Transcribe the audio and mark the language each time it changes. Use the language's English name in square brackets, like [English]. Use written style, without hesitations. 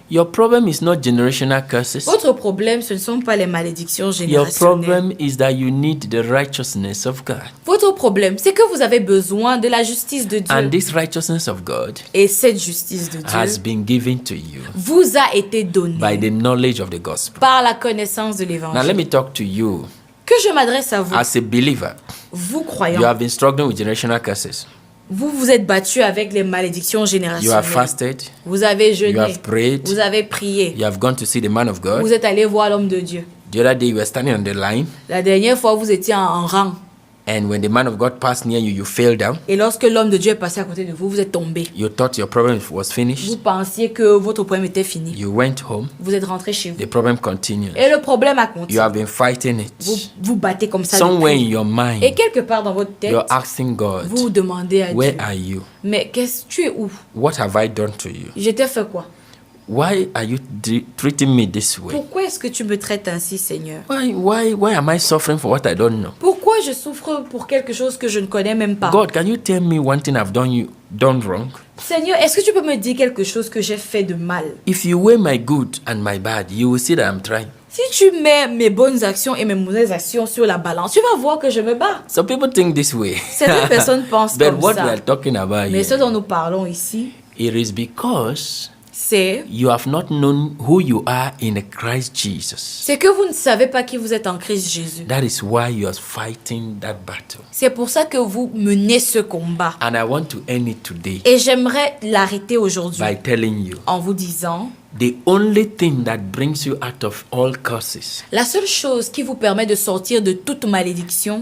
[English] Your problem is not generational curses. [French] Votre problème, ce ne sont pas les malédictions [English] Your [French] générationnelles. [English] problem is that you need the righteousness of God. [French] Votre problème, c'est que vous avez besoin de la justice de [English] And [French] Dieu. [English] this righteousness of God [French] Et cette justice de [English] has [French] Dieu [English] been given to you [French] vous a été [English] by [French] donnée [English] the knowledge of the gospel. [French] par la connaissance de [English] Now let [French] l'évangile. [English] me talk to you [French] Que je m'adresse à vous, [English] as a believer. [French] vous [English] You [French] croyants. [English] have been struggling with generational curses. [French] Vous vous êtes battu avec les malédictions [English] You have [French] générationnelles. [English] fasted. [French] Vous avez [English] You [French] jeûné. [English] have prayed. [French] Vous avez prié. [English] You have gone to see the man of God. [French] Vous êtes allé voir l'homme de Dieu. [English] The other day you were standing on the line, [French] La dernière fois, vous étiez en rang. [English] and when the man of God passed near you, you fell down. [French] Et lorsque l'homme de Dieu est passé à côté de vous, vous êtes tombé. [English] You thought your problem was [French] Vous [English] finished. [French] pensiez que votre problème était fini. [English] You went home. [French] Vous êtes rentré chez vous. [English] The problem continues. [French] Et le problème a [English] You [French] continué. [English] have been fighting [French] Vous [English] it. [French] vous battez comme ça. [English] Somewhere in [French] depuis. [English] your [French] Et [English] mind, [French] quelque part dans votre tête, [English] you're asking God, [French] vous demandez à [English] where [French] Dieu, [English] are you? [French] mais tu es où? [English] What have I done to you? [French] Je t'ai fait quoi? [English] Why are you treating me this way? [French] Pourquoi est-ce que tu me traites ainsi, Seigneur? [English] Why am I suffering for what I don't know? [French] Pourquoi je souffre pour quelque chose que je ne connais même pas? [English] God, can you tell me one thing I've done wrong? [French] Seigneur, est-ce que tu peux me dire quelque chose que j'ai fait de mal? [English] If you weigh my good and my bad, you will see that I'm trying. [French] Si tu mets mes bonnes actions et mes mauvaises actions sur la balance, tu vas voir que je me bats. [English] Some people think this way. [French] Certaines personnes pensent [English] But [French] comme [English] what [French] ça. [English] we are talking about [French] Mais ce [English] here, [French] dont nous parlons ici, [English] it is because [French] c'est [English] you have not known who you are in Christ Jesus. [French] que vous ne savez pas qui vous êtes en Christ Jésus. [English] That is why you are fighting that battle. [French] C'est pour ça que vous menez ce combat. [English] And I want to end it today [French] Et j'aimerais l'arrêter aujourd'hui [English] by telling you [French] en vous disant, [English] the only thing that brings you out of all curses [French] la seule chose qui vous permet de sortir de toute malédiction,